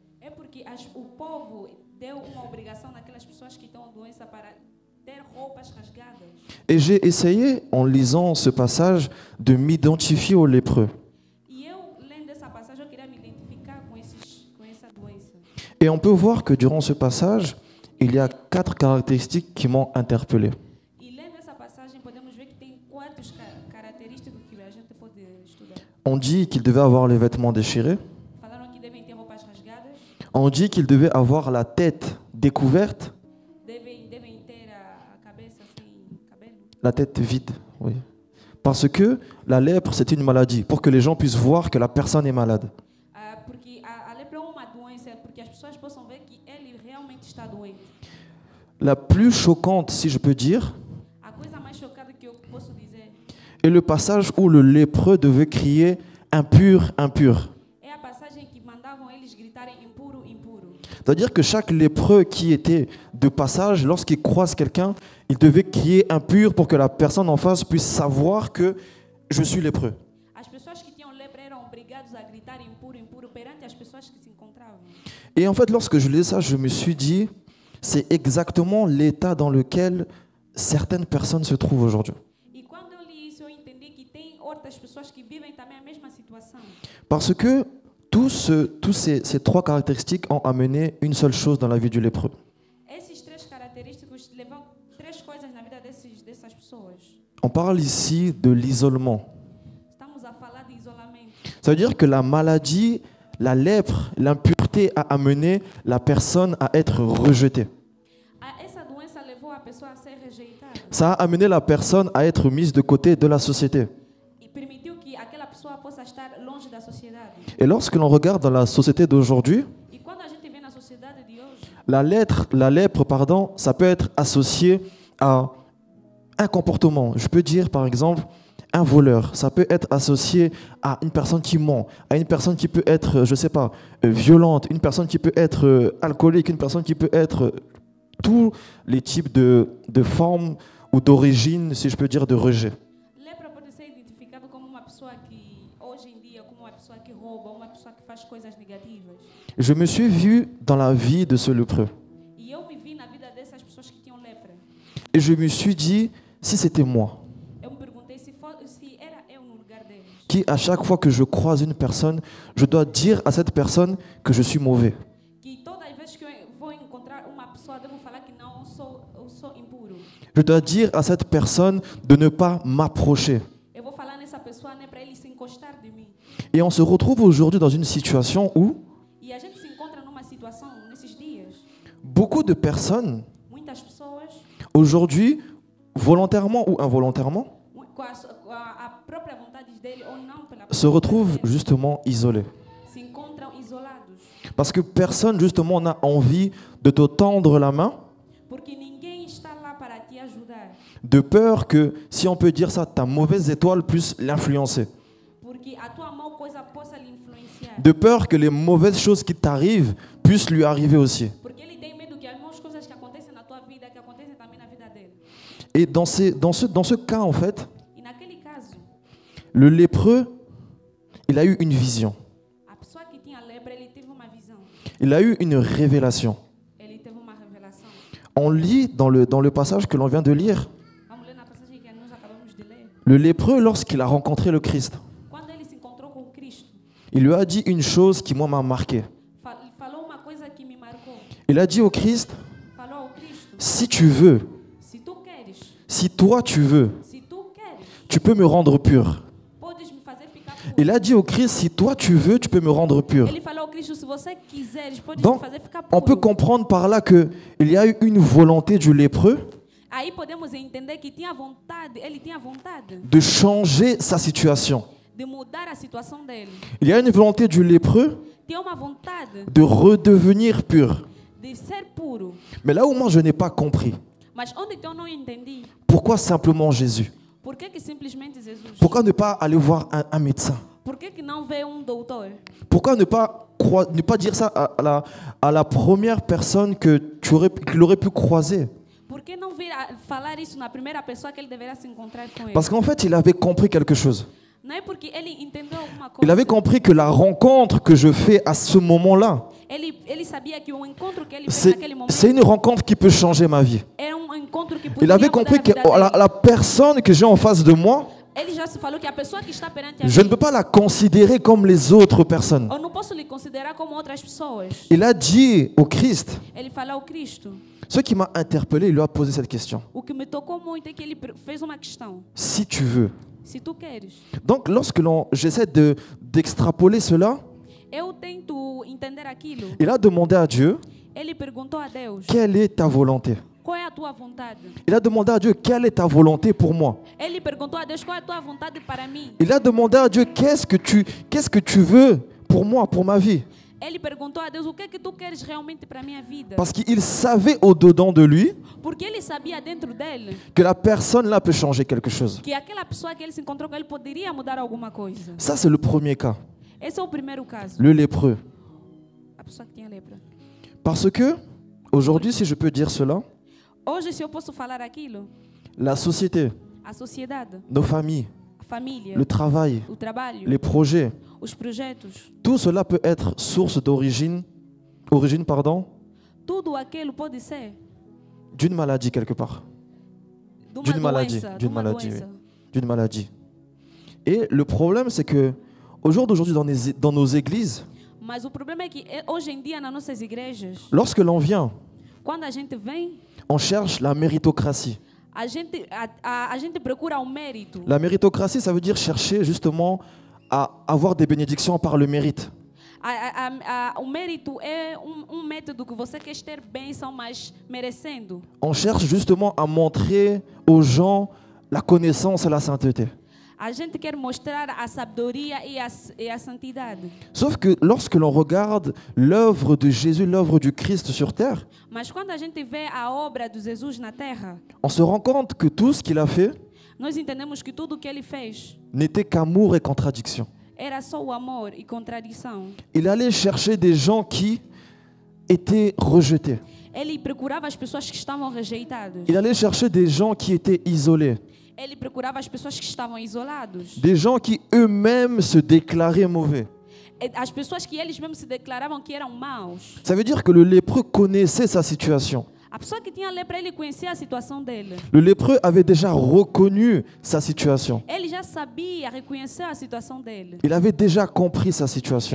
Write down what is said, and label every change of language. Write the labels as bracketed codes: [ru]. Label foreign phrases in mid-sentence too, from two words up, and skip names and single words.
[fr] Et j'ai essayé, en lisant ce passage, de m'identifier aux lépreux. [pt] doença. [fr] Et on peut voir que durant ce passage, il y a 4 caractéristiques qui m'ont interpellé. [pt] E lendo essa passagem, podemos ver que tem 4 características que a gente pode estudar. [fr] On dit qu'il devait avoir les vêtements déchirés. [pt] Falaram que devem ter roupas rasgadas, [fr] On dit qu'il devait avoir la tête découverte, [pt] devem ter a cabeça sem cabelo, [fr] la tête vide. Oui. Parce que la lèpre, c'est une maladie, pour que les gens puissent voir que la personne est malade. [pt] porque a lepra é uma doença, porque as pessoas possam ver que ele realmente está doente. [fr] La plus choquante, si je peux dire, [pt] A coisa mais chocada que eu posso dizer [fr] est le passage où le lépreux devait crier « impur, impur ». [pt] é a passagem que mandavam eles gritarem impuro, impuro. [fr] C'est-à-dire que chaque lépreux qui était de passage, lorsqu'il croise quelqu'un, il devait crier impur pour que la personne en face puisse savoir que je suis lépreux. [pt] As pessoas que tinham lepra eram obrigados a gritar impuro, impuro perante as pessoas que se encontravam. [fr] Et en fait, lorsque je lis ça, je me suis dit, c'est exactement l'état dans lequel certaines personnes se trouvent aujourd'hui. [pt] E quando eu li isso, eu entendi que tem outras pessoas que vivem também a mesma situação. [fr] Parce que tous ces 3 caractéristiques ont amené une seule chose dans la vie du lépreux. [pt] Esses 3 característicos levam 3 coisas na vida dessas pessoas. [fr] On parle ici de l'isolement. [pt] Estamos a falar de isolamento. [fr] Ça veut dire que la maladie, la lèpre, l'impureté a amené la personne à être rejetée. [pt] Essa doença levou a pessoa a ser rejeitada [fr] Ça a amené la personne à être mise de côté de la société. [pt] e permitiu que aquela pessoa possa estar longe da sociedade. [fr] Et lorsque l'on regarde dans la société d'aujourd'hui, [pt] E quando a gente vê na sociedade de hoje, [fr] la lèpre, ça peut être associé à un comportement. Je peux dire par exemple un voleur. Ça peut être associé à une personne qui ment, à une personne qui peut être, je sais pas, violente, une personne qui peut être alcoolique, une personne qui peut être tous les types de formes ou d'origine, si je peux dire, de rejet. [pt] lepra pode ser identificado como uma pessoa que hoje em dia como uma pessoa que rouba, uma pessoa que faz coisas negativas. [fr] Je me suis vu dans la vie de ce lépreux. [pt] E eu me vi na vida dessas pessoas que tinham lepra. [fr] Et je me suis dit, si c'était moi, [pt] Eu me perguntei se era eu no lugar deles. [fr] qui à chaque fois que je croise une personne, je dois dire à cette personne que je suis mauvais. [pt] Que todas as vezes que eu vou encontrar uma pessoa, devo falar que não, eu sou impuro. [fr] Je dois dire à cette personne de ne pas m'approcher. [pt] Eu vou falar nessa pessoa, né, para ele se encostar de mim. [fr] Et on se retrouve aujourd'hui dans une situation où [pt] E a gente se encontra numa situação nesses dias. [fr] beaucoup de personnes, [pt] Muitas pessoas, [fr] aujourd'hui, volontairement ou involontairement, [pt] com a própria vontade dele ou não pela [fr] se retrouvent [pt] vontade dele, [fr] justement isolées. [pt] se encontram isolados. [fr] Parce que personne, justement, n'a envie de te tendre la main, [pt] Porque ninguém está lá para te ajudar. [fr] de peur que, si on peut dire ça, ta mauvaise étoile puisse l'influencer. [pt] Porque a tua mão coisa possa lhe influenciar. [fr] De peur que les mauvaises choses qui t'arrivent puissent lui arriver aussi. [pt] Porque ele tem medo que as más coisas que acontecem na tua vida, que acontecem também na vida dele. [fr] Et dans ce cas, en fait, [pt] E naquele caso, [fr] le lépreux, il a eu une vision. [pt] a pessoa que tinha lepra, ele teve uma visão. [fr] Il a eu une révélation. [pt] Ele teve uma revelação. [fr] On lit dans le passage que l'on vient de lire, [pt] Vamos ler na passagem que nós acabamos de ler. [fr] le lépreux, lorsqu'il a rencontré le Christ, [pt] Quando ele se encontrou com Cristo, [fr] il lui a dit une chose qui, moi, m'a marqué. [pt] falou uma coisa que me marcou. [fr] Il a dit au Christ, [pt] Falou ao Cristo: [fr] si tu veux, [pt] se tu queres, [fr] si toi tu veux, [pt] se tu queres, [fr] tu peux me rendre pur. [pt] podes me fazer ficar puro. [fr] Il a dit au Christ, si toi tu veux, tu peux me rendre pur. [pt] Ele falou ao Cristo: se você quiseres, podes me [fr] Donc, [pt] fazer ficar [fr] on peut [pt] puro. [fr] comprendre par là qu'il y a eu une volonté du lépreux [pt] Aí podemos entender que tinha vontade, ele tinha vontade [fr] de changer sa situation. [pt] de mudar a situação dele. [fr] Il y a une volonté du lépreux [pt] Tinha uma vontade [fr] de redevenir pur. [pt] de ser puro. [fr] Mais là où moi je n'ai pas compris, [pt] Mas onde que eu não entendi? [fr] pourquoi simplement Jésus? [pt] Por que simplesmente Jesus? [fr] Pourquoi ne pas aller voir un médecin? [pt] Por que não veio doutor? [fr] Pourquoi ne pas dire ça à la première personne qu'il aurait pu croiser? [pt] Por que não vir a falar isso na primeira pessoa que ele deveria se encontrar com ele? [fr] Parce qu'en fait, il avait compris quelque chose. [pt] Não é porque ele entendeu alguma [fr] Il [pt] coisa. [fr] avait compris que la rencontre que je fais à ce moment-là, [pt] Ele sabia que o encontro que ele fez [fr] c'est [pt] naquele momento [fr] une rencontre qui peut changer ma vie. [pt] era encontro que podia [fr] Il avait [pt] mudar [fr] compris [pt] a [fr] que [pt] vida dele. [fr] la personne que j'ai en face de moi, [pt] Ele já se falou que a pessoa que está perante a [fr] je ne [pt] mim, [fr] peux pas la considérer comme les autres personnes. [pt] eu não posso lhe considerar como outras pessoas. [fr] Il a dit au Christ, [pt] Ele fala ao Cristo. [fr] ce qui m'a interpellé, il lui a posé cette question. [pt] O que me tocou muito é que ele fez uma questão. [fr] Si tu veux. [pt] Se tu queres. [fr] Donc lorsque j'essaie d'extrapoler cela, [pt] Eu tento entender aquilo. [fr] il a demandé à Dieu, [pt] Ele perguntou a Deus, [fr] quelle est ta volonté? [pt] qual é a tua vontade? [fr] Il a demandé à Dieu, quelle est ta volonté pour moi? [pt] Ele perguntou a Deus, qual é a tua vontade para mim? [fr] Il a demandé à Dieu, qu'est-ce que tu veux pour moi, pour ma vie? [pt] Ele perguntou a Deus, o que é que tu queres realmente para a minha vida? [fr] Parce qu'il savait au-dedans de lui [pt] Porque ele sabia dentro dele [fr] que la personne là peut changer quelque chose. [pt] que aquela pessoa que ele se encontrou com ele poderia mudar alguma coisa. [fr] Ça, c'est le premier cas, [pt] Esse é o primeiro caso. [fr] le lépreux. [pt] A pessoa que tinha lepra. [fr] Parce que, aujourd'hui, si je peux dire cela, [pt] Hoje, se eu posso falar aquilo, [fr] la société, [pt] a sociedade, [fr] nos familles, [pt] a família, [fr] le travail, [pt] o trabalho, [fr] les projets, [pt] os projetos, [fr] tout cela peut être source d'origine, [pt] tudo aquilo pode ser [fr] d'une maladie quelque part. [pt] de uma [fr] D'une maladie, [pt] doença, de [fr] d'une [pt] uma [fr] maladie, [pt] doença. [fr] D'une maladie. Et le problème, c'est que au jour d'aujourd'hui, dans nos églises, [pt] Mas o problema é que hoje em dia nas nossas igrejas, [fr] lorsque l'on vient, [pt] quando a gente vem, [fr] on cherche la méritocratie. [pt] a gente procura o mérito. [fr] La méritocratie, ça veut dire chercher justement à avoir des bénédictions par le mérite. [pt] O mérito é método que você quer ter bênção, mas merecendo. [fr] On cherche justement à montrer aux gens la connaissance et la sainteté. [pt] A gente quer mostrar a sabedoria e a santidade. [fr] Sauf que lorsque l'on regarde l'œuvre de Jésus, l'œuvre du Christ sur terre, [pt] Mas quando a gente vê a obra de Jesus na terra, [fr] on se rend compte que tout ce qu'il a fait [pt] nós entendemos que tudo o que ele fez [fr] n'était qu'amour et contradiction. [pt] era só o amor e contradição. [fr] Il allait chercher des gens qui étaient rejetés. [pt] Ele procurava as pessoas que estavam rejeitadas. [fr] Il allait chercher des gens qui étaient isolés. [pt] Ele procurava as pessoas que estavam isolados. [fr] Des gens qui eux-mêmes se déclaraient mauvais. [pt] As pessoas que eles mesmos se declaravam que eram maus. [fr] Ça veut dire que le lépreux connaissait sa situation. [pt] A pessoa que tinha lepra, ele conhecia a situação dele. [fr] Le lépreux avait déjà reconnu sa situation. [pt] Ele já sabia, reconheceu a situação dele. [fr] Il avait déjà compris sa situation.